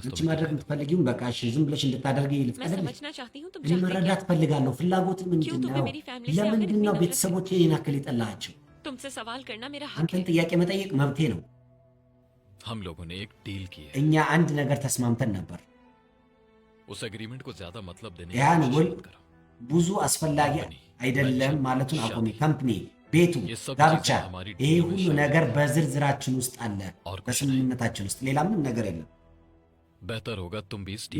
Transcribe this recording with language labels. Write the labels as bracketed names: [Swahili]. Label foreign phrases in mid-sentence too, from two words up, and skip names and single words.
[Amharic] አንቺ [Hindi] तुम [Amharic] ማድረግ የምትፈልጊውን በቃ እሺ ዝም ብለሽ እንድታደርጊ [Hindi] मैं [Amharic] ልፍቀድልሽ [Hindi] समझना चाहती हूँ तुम [Amharic] እኔ [Hindi] चाहते [Amharic] መረዳት [Hindi] क्या? [Amharic] ፈልጋለሁ ፍላጎት ምንድን [Hindi] क्यों तुम्हें [Amharic] ነው [Hindi] मेरी फैमिली से आखिर [Amharic] ለምንድን [Hindi] इतनी [Amharic] ነው [Hindi] नफरत [Amharic] ቤተሰቦች ይህን ያክል የጠላቸው [Hindi] तुमसे सवाल करना मेरा हक [Amharic] አንተን [Hindi] है [Amharic] ጥያቄ መጠየቅ መብቴ ነው [Hindi] हम लोगों ने एक डील की है [Amharic] እኛ አንድ ነገር ተስማምተን ነበር [Hindi] उस एग्रीमेंट को ज्यादा मतलब देने की [Amharic] ያን [Hindi] कोशिश [Amharic] ውል [Hindi] मत करो [Amharic] ብዙ አስፈላጊ አይደለም ማለቱን አቁሚ ካምፕኒ ቤቱ ጋብቻ ይሄ ሁሉ ነገር በዝርዝራችን ውስጥ አለ በስምምነታችን ውስጥ ሌላ ምንም ነገር የለም [Hindi] बेहतर होगा तुम भी इस डील को